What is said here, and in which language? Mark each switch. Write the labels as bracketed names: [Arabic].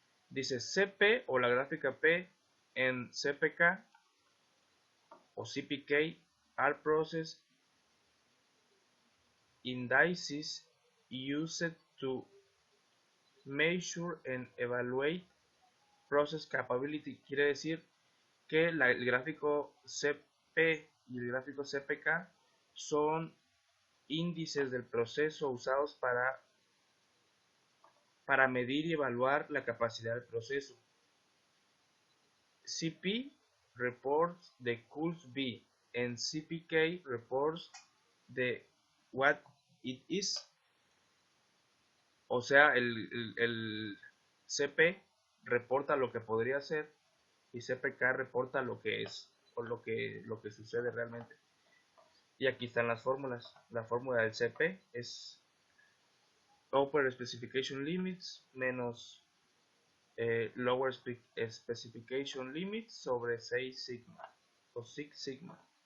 [Spanish] Dice CP o la gráfica P en CPK o [English] CPK are process indices used to measure and evaluate process capability. [Spanish] Quiere decir que el gráfico CP y el gráfico CPK son índices del proceso usados para medir y evaluar la capacidad del proceso. [English] CP reports the could be and CPK reports the what it is. [Spanish] O sea, el CP reporta lo que podría ser y CPK reporta lo que es o lo que sucede realmente. Y aquí están las fórmulas. La fórmula del CP es Upper Specification Limits menos Lower Specification Limits sobre 6 sigma o 6 sigma.